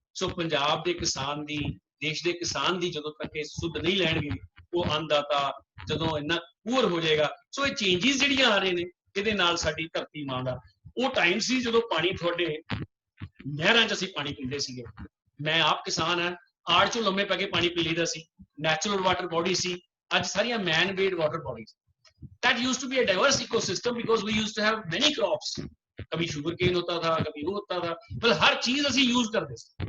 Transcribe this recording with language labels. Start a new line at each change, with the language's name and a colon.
Punjabi: ਸੋ ਪੰਜਾਬ ਦੇ ਕਿਸਾਨ ਦੀ, ਦੇਸ਼ ਦੇ ਕਿਸਾਨ ਦੀ ਜਦੋਂ ਤੱਕ ਇਹ ਸੁੱਧ ਨਹੀਂ ਲੈਣਗੇ, ਉਹ ਅੰਨਦਾਤਾ ਜਦੋਂ ਇੰਨਾ ਪੂਰ ਹੋ ਜਾਏਗਾ। ਸੋ ਇਹ ਚੇਂਜਿਸ ਜਿਹੜੀਆਂ ਆ ਰਹੇ ਨੇ, ਇਹਦੇ ਨਾਲ ਸਾਡੀ ਧਰਤੀ ਮਾਂ ਦਾ ਉਹ ਟਾਈਮ ਸੀ ਜਦੋਂ ਪਾਣੀ ਤੁਹਾਡੇ ਨਹਿਰਾਂ 'ਚ ਅਸੀਂ ਪਾਣੀ ਪੀਂਦੇ ਸੀਗੇ। ਮੈਂ ਆਪ ਕਿਸਾਨ ਹਾਂ, ਆੜ 'ਚੋਂ ਲੰਮੇ ਪੈ ਕੇ ਪਾਣੀ ਪੀ ਲਈਦਾ ਸੀ।
English: natural water body
Punjabi: ਸੀ, ਅੱਜ ਸਾਰੀਆਂ ਮੈਨ made water bodies.
English: That used to be a diverse ecosystem because we used to have many crops.
Hindi: कभी sugar cane होता था, कभी वो होता था, मतलब हर चीज
Punjabi: ਅਸੀਂ
Hindi: यूज
Punjabi: ਕਰਦੇ ਸੀ।